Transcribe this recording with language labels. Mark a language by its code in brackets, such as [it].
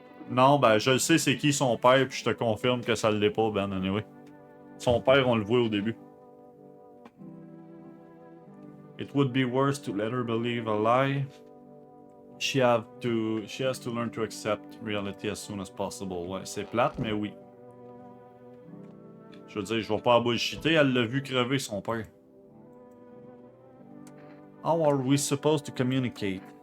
[fr] Non, ben je sais c'est qui son père, puis je te confirme que ça l'est pas, Ben, anyway. Son père, on le voit au début. [en] It would be worse to let her believe a lie. She has to learn to accept reality as soon as possible. [fr] Ouais, c'est plate, mais oui. Je veux dire, je vais pas bullshiter, elle l'a vu crever, son père. [en] How are we supposed to communicate?